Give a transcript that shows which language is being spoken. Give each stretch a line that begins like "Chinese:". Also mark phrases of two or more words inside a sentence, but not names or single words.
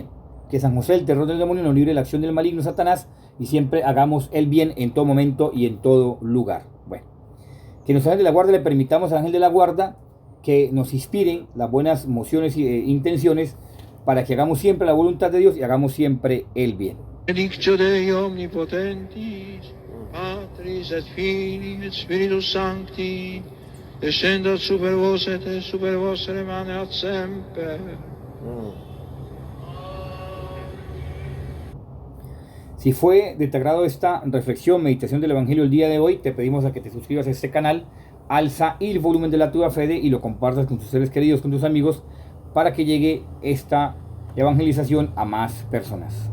Spanish: Que San José, el terror del demonio, nos libre de la acción del maligno Satanás, y siempre hagamos el bien en todo momento y en todo lugar. Bueno, que los ángeles de la guarda le permitamos al ángel de la guarda que nos inspiren las buenas emociones e intenciones para que hagamos siempre la voluntad de Dios y hagamos siempre el bien.
Latin: Benedictio Dei omnipotentis, Patris et Filii et Spiritus Sancti, descendat super vos et super vostre maneat semper.
Spanish: Si fue de tu agrado esta reflexión, meditación del Evangelio el día de hoy, te pedimos a que te suscribas a este canal, alza el volumen de la Tua Fede y lo compartas con tus seres queridos, con tus amigos, para que llegue esta evangelización a más personas.